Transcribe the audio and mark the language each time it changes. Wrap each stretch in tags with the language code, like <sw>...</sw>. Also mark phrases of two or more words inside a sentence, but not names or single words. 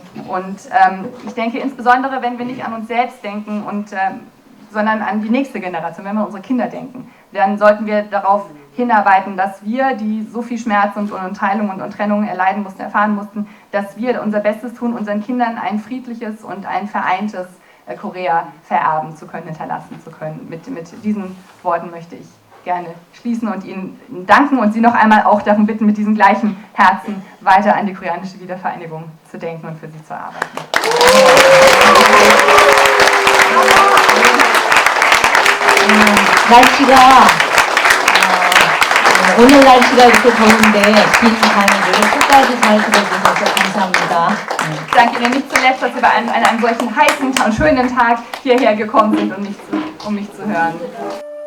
<de>Und ich denke insbesondere, wenn wir nicht an uns selbst denken, sondern an die nächste Generation, wenn wir an unsere Kinder denken, dann sollten wir darauf hinarbeiten, dass wir, die so viel Schmerz und Teilung und Trennung erleiden mussten, erfahren mussten, dass wir unser Bestes tun, unseren Kindern ein friedliches und ein vereintes Korea vererben zu können, hinterlassen zu können. Mit diesen Worten möchte ich gerne schließen und Ihnen danken und Sie noch einmal auch darum bitten, mit diesem gleichen Herzen weiter an die koreanische Wiedervereinigung zu denken und für sie zu arbeiten.</de> <ko>오늘 날씨가 이렇게 더운데 긴 강의를 끝까지 잘 들어주셔서 감사합니다.</ko> <de>Ich danke Ihnen nicht zuletzt, dass Sie bei einem solchen heißen und schönen Tag hierher gekommen sind, um mich zu hören.</de>